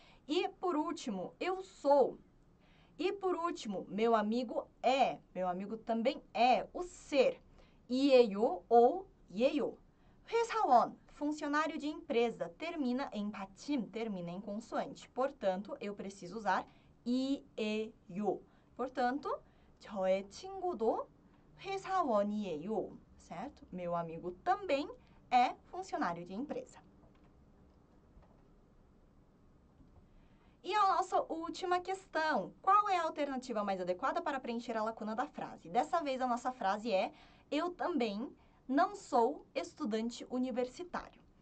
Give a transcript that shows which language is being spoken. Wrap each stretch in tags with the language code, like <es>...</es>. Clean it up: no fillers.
<pt>E, por último, eu sou. E, por último, meu amigo é. Meu amigo também é o ser. 이에요 ou 예요. 회사원, funcionário de empresa, termina em 받침, termina em consoante. Portanto, eu preciso usar 이에요. Portanto,</pt> <ko>저의 친구도 회사원이에요.</ko> <pt>Certo? Meu amigo também é funcionário de empresa. E a nossa última questão. Qual é a alternativa mais adequada para preencher a lacuna da frase? Dessa vez, a nossa frase é: eu também não sou estudante universitário.</pt>